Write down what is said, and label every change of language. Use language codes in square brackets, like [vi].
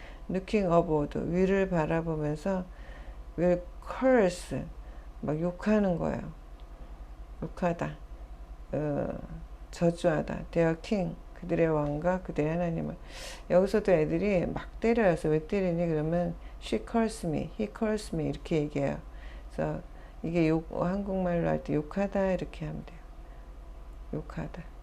[en] looking upward, [ko] 위를 바라보면서 [en] will curse, [ko] 막 욕하는 거예요. 욕하다, 저주하다. [en] their king, [ko] 그들의 왕과 그들의 하나님을. 여기서도 애들이 막 때려요. 왜 때리니? 그러면 [en] she curse me, he curse me [ko] 이렇게 얘기해요. 그래서 이게 한국말로 할 때 욕하다 이렇게 하면 돼요. 욕하다.